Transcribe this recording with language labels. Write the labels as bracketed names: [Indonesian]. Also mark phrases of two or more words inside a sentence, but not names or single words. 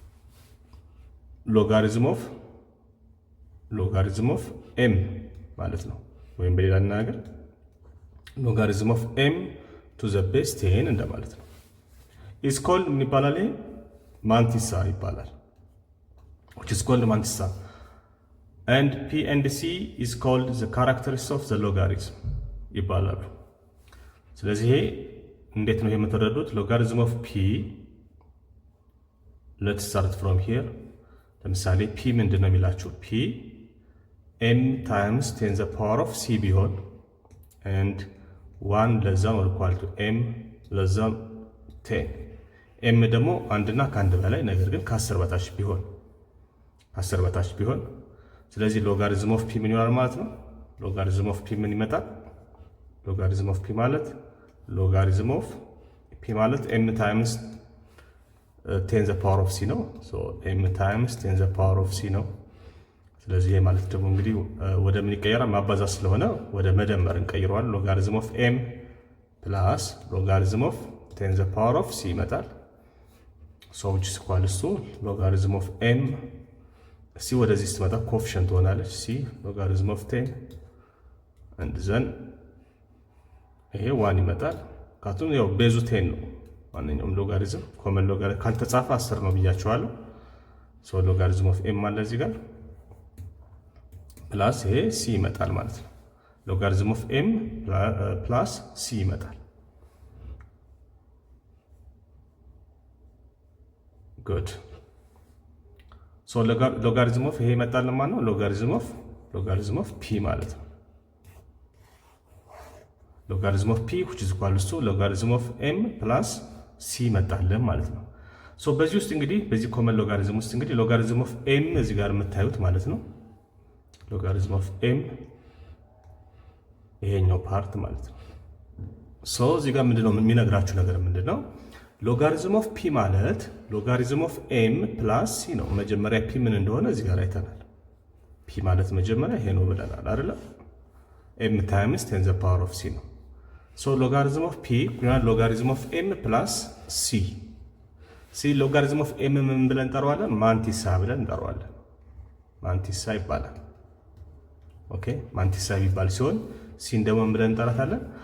[Amharic] እንግዲህ [English] logarithm of M [Amharic] ማለት ነው። ወይም በሌላ አነጋገር [English] logarithm of M to the base 10 [Amharic] እንደማለት ነው። [English] is called [Amharic] ምን ይባላል? ይሄ ማንቲሳ ይባላል። [English] which is called [Amharic] ማንቲሳ [English] and p and c is called the characteristics of the logarithm [Amharic] ይባላሉ። ስለዚህ ይሄ እንዴት ነው የምትረዱት? [English] logarithm of P let's start from here። [Amharic] ለምሳሌ ፒ ምንድነው የሚላችሁ? ፒ [English] m times 10 the power of c [Amharic] ቢሆን [English] and 1 less than or equal to m less than 10 [Amharic] m ደግሞ አንድና ከአንድ በላይ ነገር ግን ከ10 በታች ቢሆን ስለዚህ [English] logarithm of P [Amharic] ምን ይሆናል ማለት ነው? [English] logarithm of P [Amharic] ምን ይመጣል? [English] logarithm of P [Amharic] ማለት [English] m times 10 the power of c [Amharic] ነው። [English] so m times 10 the power of c [Amharic] ነው። ስለዚህ ይሄ ማለት ደግሞ እንግዲህ ወደ ምን ይቀየራል? ማባዛት ስለሆነ ወደ መደመር እንቀይረዋል። [English] logarithm of m plus logarithm of 10 the power of c [Amharic] ይመጣል። [English] so which is equal to logarithm of m [Amharic] c ወደዚህ ስትመጣ ኮኤፊሽንት ትሆናለች [English] c logarithm of 10 and then [Amharic] ይሄ 1 ይመጣል። ካቱን ያው ቤዙ 10 ነው። ማንኛውም ሎጋሪዝም [English] common logarithm [Amharic] ካልተጻፈ 10 ነው ብያቸዋለሁ። [English] so logarithm of m [Amharic] ማለት እዚህ ጋር ፕላስ ይሄ c ይመጣል ማለት ነው። [English] logarithm of m plus c [Amharic] ይመጣል። [English] good so logarithm of [Amharic] ይሄ ይመጣል ማለት ነው። [English] logarithm of P [Amharic] ማለት ነው። [English] logarithm of P which is equal to logarithm of m plus c [Amharic] ይመጣል ማለት ነው። ሶ በዚህ ውስጥ እንግዲህ በዚህ [English] common logarithm [Amharic] ውስጥ እንግዲህ [English] logarithm of m [Amharic] እዚህ ጋር የምታዩት ማለት ነው። [English] logarithm of m [Amharic] ይሄኛው ፓርት ማለት ነው። ሶ እዚህ ጋር ምንድነው የሚነግራችሁ ነገር ምንድነው? [English] logarithm of P [Amharic] ማለት [English] logarithm of m plus c [Amharic] ነው። መጀመሪያ ፒ ምን እንደሆነ እዚህ ጋር አይተናል። ፒ ማለት መጀመሪያ ይሄ ነው ብለናል አይደል? [English] m times 10 the power of c [Amharic] ነው። [English] so logarithm of P [Amharic] ይሆናል [English] logarithm of m plus c። logarithm of m [Amharic] ምን ብለን እንጠራዋለን? ማንቲሳ ብለን እንጠራዋለን። ማንቲሳ ይባላል። ኦኬ ማንቲሳ የሚባል ሲሆን ሲን ደግሞ ምን ብለን እንጠራታለን?